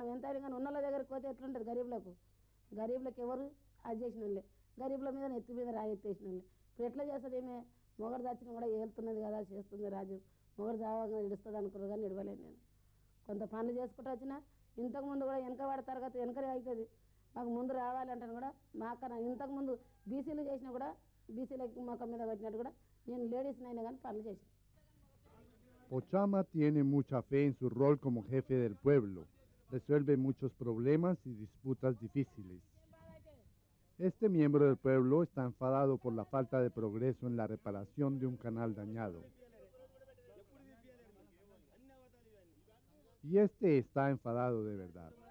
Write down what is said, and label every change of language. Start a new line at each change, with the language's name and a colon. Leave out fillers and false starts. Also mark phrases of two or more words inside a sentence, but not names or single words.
Telugu: ఎంతైనా కానీ ఉన్నోళ్ళ దగ్గరికి పోతే ఎట్లుంటుంది గరీబులకు ఎవరు అది చేసిన వాళ్ళే గరీబుల మీద నెత్తి మీద రాయి ఎత్తేసిన వాళ్ళే ఇప్పుడు ఎట్లా చేస్తుంది ఏమే మొగడు చచ్చిన కూడా ఏలుతున్నది కదా చేస్తుంది రాజ్యం మొగడు చావగా ఇడుస్తుంది అనుకున్నారు కానీ ఇడవలేను నేను కొంత పనులు చేసుకుంటూ వచ్చినా ఇంతకుముందు కూడా వెనకబడి తరగతి వెనకనే అవుతుంది మాకు ముందు రావాలంటే కూడా మాకన్నా ఇంతకుముందు బీసీలు చేసినా కూడా బీసీలకి మొక్క మీద పెట్టినట్టు కూడా నేను లేడీస్నైనా కానీ పనులు చేసిన.
Spanish: Pochamma tiene mucha fe en su rol como jefe del pueblo. Resuelve muchos problemas y disputas difíciles. Este miembro del pueblo está enfadado por la falta de progreso en la reparación de un canal dañado. Y este está enfadado de verdad.